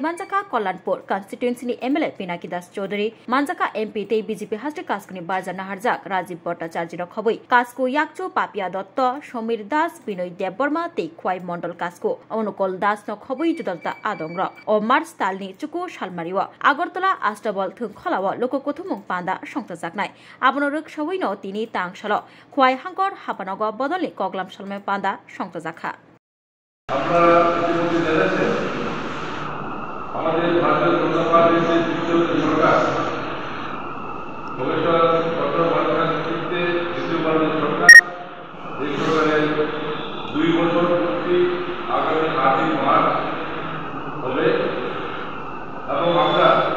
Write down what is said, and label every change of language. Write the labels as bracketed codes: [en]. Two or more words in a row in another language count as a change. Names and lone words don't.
[trp] Manjaka Kollanpur Constituency ni MLA Pinaki Das Chaudhary Manjaka MP te BJP Haste Kaskuni Barjana Harjak Rajiv Bhattacharya Khoboi Kasko Yakcho Papia Dotto Shomir Das Binoy Debborma te Khwai Mondol Kasko Onukol Das no Khoboi Judalta Adongra o Mars Talni Chuku Shalmariwa Agartala Astabol Thung Kholawa Loko Kothumung Panda Shangtazaknai Abonoruk Shawai no তিনি তাংশালো খোয়াই হাঙ্গর হাপানগর বদলে কগলাম সালমে পান্দা সংতজাখা [bn] আপনারা ইতিমধ্যে জেনেছেন আমাদের ভারতীয় জনতা পার্টির যে দ্বিতীয় সরকার প্রফেসর ডক্টর মাননীয় নেতৃত্বে দ্বিতীয় ভারতীয় সরকার এই সরকারের 2 বছর পূর্তি আগামী 8 মার্চ হবে এবং আমরা